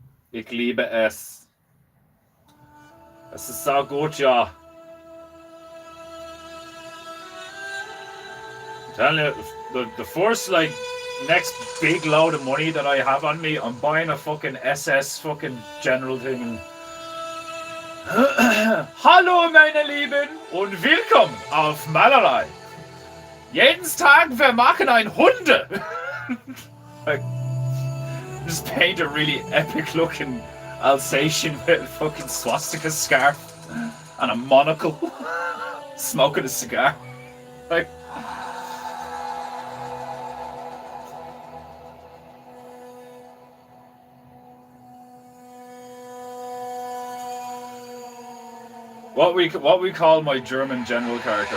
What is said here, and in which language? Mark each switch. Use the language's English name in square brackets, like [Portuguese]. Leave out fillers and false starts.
[German] Ich liebe es. Es ist so gut, ja. [English] I'm telling you, the first like next big load of money that I have on me, I'm buying a fucking SS fucking General thing. [German] And Hallo meine Lieben und willkommen auf Malerei. Jeden Tag wir machen ein Hunde. [English] Like, just paint a really epic looking Alsatian with a fucking swastika scarf and a monocle, smoking a cigar. Like, what we call my German general character.